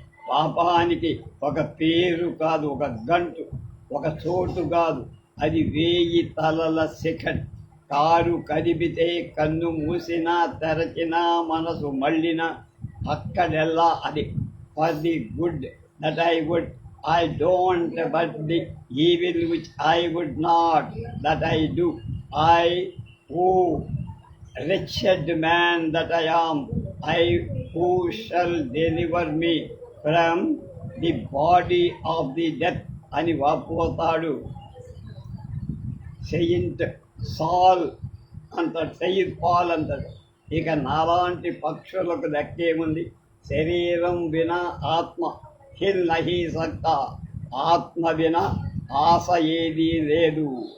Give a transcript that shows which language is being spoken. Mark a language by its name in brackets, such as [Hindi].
[Telugu] పాపానికి ఒక పేరు కాదు, ఒక గంటు, ఒక చోటు కాదు, అది 1000 తలల శిఖండి. కారు కదిపితే కన్ను మూసినా తెరచినా మనసు మళ్ళినా అక్కడెల్లా అది [English] For the good that I don't, but the evil which I would not, that I do. Oh, wretched man that I am, who shall deliver me from the body of the death? [Telugu] అని వాపోతాడు Saint సాల్ అంటాడు, Saint Paul అంటాడు. ఇక నాలాంటి పక్షులకు దక్కేముంది? [Hindi] శరీరం వినా ఆత్మ హిల్ నహి సక్తా, [Telugu] ఆత్మ వినా ఆశ ఏదీ లేదు.